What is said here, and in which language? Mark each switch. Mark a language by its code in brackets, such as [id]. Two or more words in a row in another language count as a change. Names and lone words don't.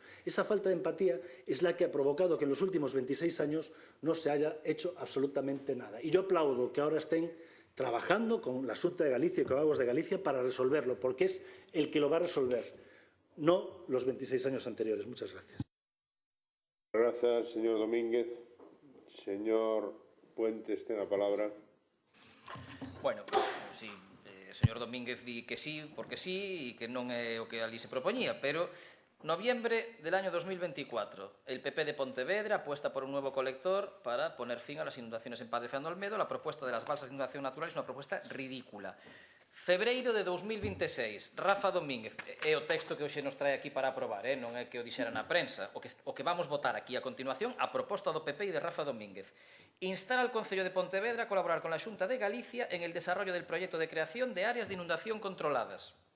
[es] Esa falta de empatía es la que ha provocado que en los últimos 26 años no se haya hecho absolutamente nada. Y yo aplaudo que ahora estén trabajando con la Xunta de Galicia y con Aguas de Galicia para resolverlo, porque es el que lo va a resolver, no los 26 años anteriores. Muchas gracias. Gracias, señor Domínguez. Señor Puentes, [gl] ten a palabra. Bueno, sí, o señor Domínguez di que sí, porque sí, e que non é o que ali se propoñía, [es] pero Noviembre del año 2024. El PP de Pontevedra apuesta por un nuevo colector para poner fin a las inundaciones en Padre Fernando Olmedo. La propuesta de las balsas de inundación natural es una propuesta ridícula. [gl] Febreiro de 2026, Rafa Domínguez, é o texto que hoxe nos trae aquí para aprobar, non é que o dixera na prensa, o que vamos votar aquí a continuación, a proposta do PP e de Rafa Domínguez. [es] Instar al Concello de Pontevedra a colaborar con la Xunta de Galicia en el desarrollo del proyecto de creación de áreas de inundación controladas.